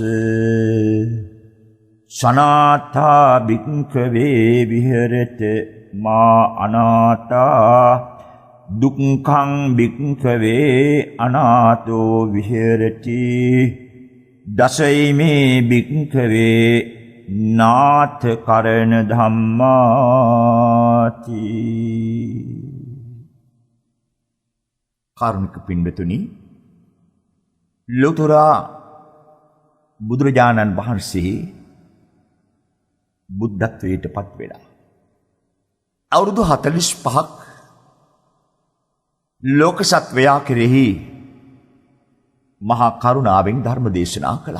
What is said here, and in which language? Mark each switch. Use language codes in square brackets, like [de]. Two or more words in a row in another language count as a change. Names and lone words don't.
[pi] සනාථා භික්ඛවේ විහෙරති මා අනාථා දුක්ඛං භික්ඛවේ අනාථෝ විහෙරති. දසයිමේ භික්ඛවේ නාථ කරණ ධම්මාති. [si] කාරුණික පින්වතුනි, ලෝතුරා බුදුරජාණන් වහන්සේ බුද්ධත්වයට පත් වෙලා අවුරුදු 45ක් ලෝක සත්වයා කෙරෙහි මහා කරුණාවෙන් ධර්ම දේශනා කළා.